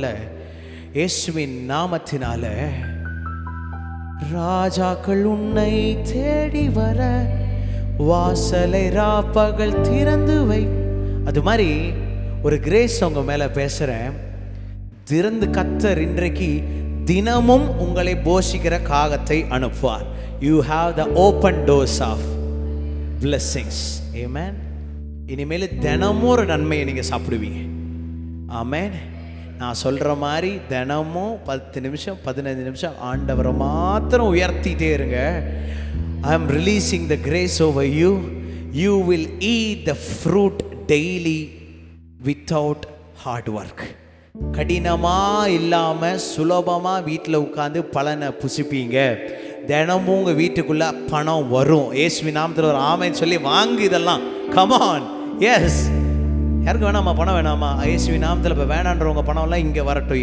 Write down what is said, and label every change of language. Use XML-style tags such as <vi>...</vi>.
<ta>இல்லை, இயேசுவின் நாமத்தினால ராஜாக்கள் உன்னை தேடி வர வாசலை ராப்பகல் திறந்து வை. அது மாதிரி ஒரு கிரேஸ் உங்க மேல பேசுறேன். திறந்து கர்த்தர் இன்றைக்கு தினமும் உங்களை போஷிக்கிற காகத்தை அனுப்புவார்.</ta> <en>You have the open doors of blessings. Amen.</en> <ta>இனிமேல் தினமும் ஒரு நன்மையை நீங்க சாப்பிடுவீங்க. ஆமென். நான் சொல்ற மாதிரி தினமும் 10 நிமிஷம் 15 நிமிஷம் ஆண்டவரை மாத்திரம் உயர்த்திட்டே இருங்க.</ta> <en>I am releasing the grace over you. You will eat the fruit daily without hard work.</en> <ta>கடினமா இல்லாம சுலபமா வீட்டில் உட்காந்து பலனை புசிப்பீங்க. தினமும் உங்க வீட்டுக்குள்ள பணம் வரும். இயேசுவின் நாமத்தில் ஒரு ஆமென் சொல்லி வாங்கு இதெல்லாம்.</ta> <en>Come on. Yes.</en> <ta>யாருக்கு வேணாமா பணம்? வேணாமா? இயேசுவின் நாமத்தில் இப்போ வேணான்றவங்க பணம்லாம் இங்கே வரட்டும்.</ta>